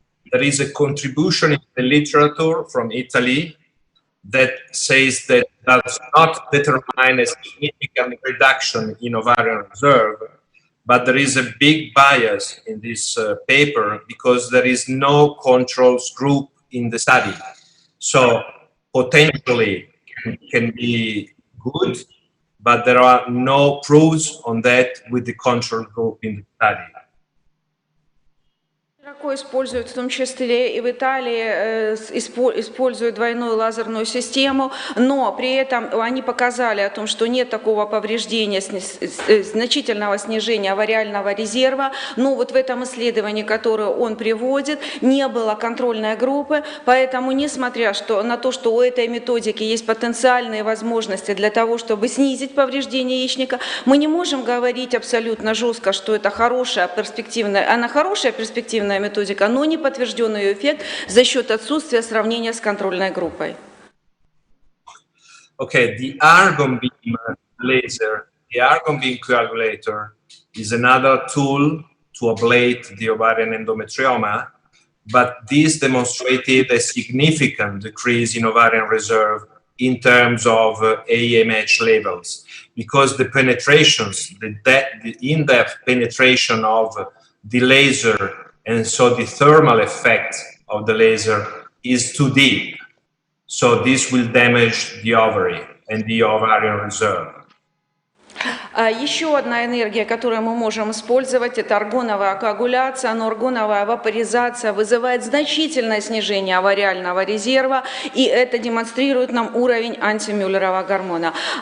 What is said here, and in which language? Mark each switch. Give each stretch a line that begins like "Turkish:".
English: There is a contribution in the literature from Italy that says that does not determine a significant reduction in ovarian reserve, but there is a big bias in this paper because there is no controls group in the study. So potentially can be good, but there are no proofs on that with the control group in the study.
Russian: Широко используют, в том числе и в Италии, используют двойную лазерную систему, но при этом они показали о том, что нет такого повреждения, значительного снижения овариального резерва, но вот в этом исследовании, которое он приводит, не было контрольной группы, поэтому, несмотря на то, что у этой методики есть потенциальные возможности для того, чтобы снизить повреждение яичника, мы не можем говорить абсолютно жестко, что это хорошая перспективная методика, но не подтвержденный ее эффект за счет отсутствия сравнения с контрольной группой.
English: Okay, the argon beam laser, the argon beam coagulator is another tool to ablate the ovarian endometrioma, but this demonstrated a significant decrease in ovarian reserve in terms of AMH levels, because the penetrations, the in-depth penetration of the laser, and so the thermal effect of the laser is too deep. So this will damage the ovary and the ovarian reserve.
Russian: Еще одна энергия, которую мы можем использовать, это аргоновая коагуляция, но аргоновая вапоризация вызывает значительное снижение овариального резерва, и это демонстрирует нам уровень антимюллерова гормона.